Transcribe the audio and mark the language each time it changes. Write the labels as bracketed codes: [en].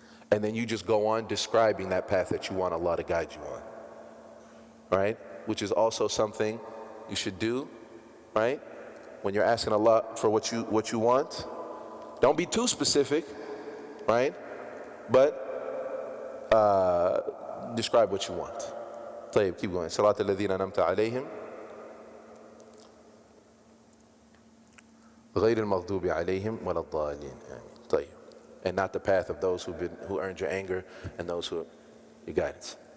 [en] And then you just go on describing that path that you want Allah to guide you on. Right? Which is also something you should do, right? When you're asking Allah for what you want. Don't be too specific, right? But describe what you want. [ar] طيب, [en] keep going. [ar] صراط الذين أنعمت عليهم غير المغضوب عليهم ولا الضالين. طيب. [en] And not the path of those who earned your anger and those who your guidance.